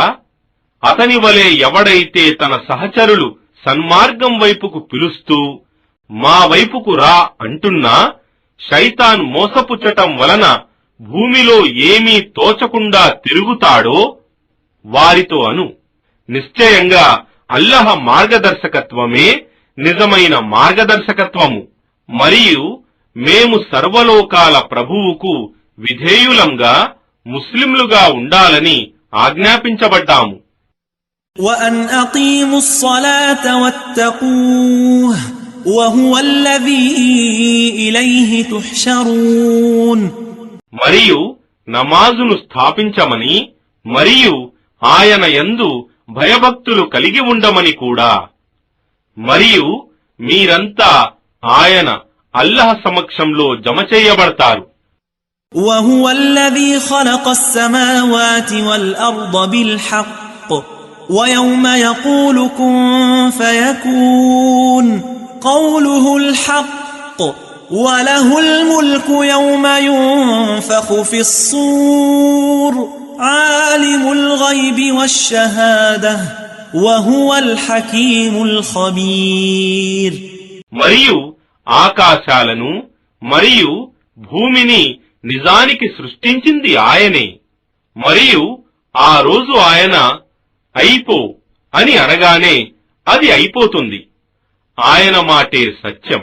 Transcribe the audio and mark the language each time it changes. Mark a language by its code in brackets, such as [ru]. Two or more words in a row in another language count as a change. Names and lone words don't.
[te] అతని వలె ఎవడైతే తన సహచరులు సన్మార్గం వైపుకు పిలుస్తూ మా వైపుకు రా అంటున్నా శైతాన్ మోసపుచ్చటం వలన భూమిలో ఏమీ తోచకుండా తిరుగుతాడో వారితో అను, నిశ్చయంగా అల్లాహ్ మార్గదర్శకత్వమే నిజమైన మార్గదర్శకత్వము. మరియు మేము సర్వలోకాల ప్రభువుకు విధేయులంగా ముస్లింలుగా ఉండాలని ఆజ్ఞాపించబడ్డాము. [ar] وَأَنْ أَقِيمُوا الصَّلَاةَ وَاتَّقُوهُ وَهُوَ الَّذِي إِلَيْهِ تُحْشَرُونَ. [te] మరియు నమాజును స్థాపించమని మరియు ఆయన యందు భయభక్తులు కలిగి ఉండమని కూడా. మరియు మీరంతా ఆయన అల్లాహ్ సమక్షంలో జమ చేయబడతారు. [ar] وَهُوَ الَّذِي خَلَقَ السَّمَاوَاتِ وَالْأَرْضَ بِالْحَقِّ وَيَوْمَ يَقُولُ كُن فَيَكُونُ قَوْلُهُ الْحَقُّ وَلَهُ الْمُلْكُ يَوْمَ يُنفَخُ فِي الصُّورِ عَالِمُ الْغَيْبِ وَالشَّهَادَةِ وَهُوَ الْحَكِيمُ الْخَبِيرُ. [te] మరియు ఆకాశాలను మరియు భూమిని నిజానికి సృష్టించింది ఆయనే. మరియు ఆ రోజు ఆయన అయిపో అని అనగానే అది అయిపోతుంది. ఆయన మాటే సత్యం.